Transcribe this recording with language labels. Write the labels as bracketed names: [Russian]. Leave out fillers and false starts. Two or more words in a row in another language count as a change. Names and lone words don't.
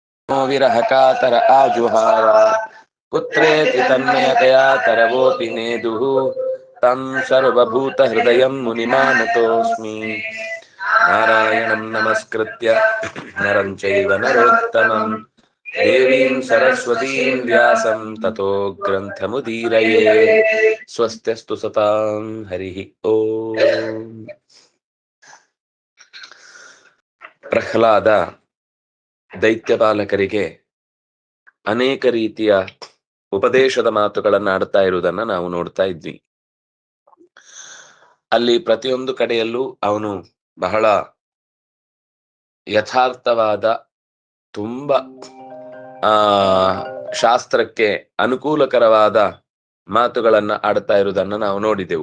[Sanskrit] ವಿರಹ ಕಾತರ ಆಜುಹಾರ ಪುತ್ರೇತಿ ತನ್ಮಯತಯಾ ತರವೋಪಿ ನೇದುಃ ತಂ ಸರ್ವಭೂತ ಹೃದಯಂ ಮುನಿಮಾನತೋಸ್ಮಿ. ನಾರಾಯಣಂ ನಮಸ್ಕೃತ್ಯ ನರಂ ಚೈವ ನರೋತ್ತಮಂ ದೇವೀಂ ಸರಸ್ವತೀಂ ವ್ಯಾಸಂ ತತೋ ಗ್ರಂಥಮುದೀರಯೇ. ಸ್ವಸ್ತ್ಯಸ್ತು ಸತಾಂ ಹರಿಃ ಓಂ. [Kannada] ಪ್ರಹ್ಲಾದ ದೈತ್ಯಪಾಲಕರಿಗೆ ಅನೇಕ ರೀತಿಯ ಉಪದೇಶದ ಮಾತುಗಳನ್ನು ಆಡ್ತಾ ಇರುವುದನ್ನ ನಾವು ನೋಡ್ತಾ ಇದ್ವಿ. ಅಲ್ಲಿ ಪ್ರತಿಯೊಂದು ಕಡೆಯಲ್ಲೂ ಅವನು ಬಹಳ ಯಥಾರ್ಥವಾದ, ತುಂಬ ಶಾಸ್ತ್ರಕ್ಕೆ ಅನುಕೂಲಕರವಾದ ಮಾತುಗಳನ್ನ ಆಡ್ತಾ ಇರುವುದನ್ನ ನಾವು ನೋಡಿದೆವು.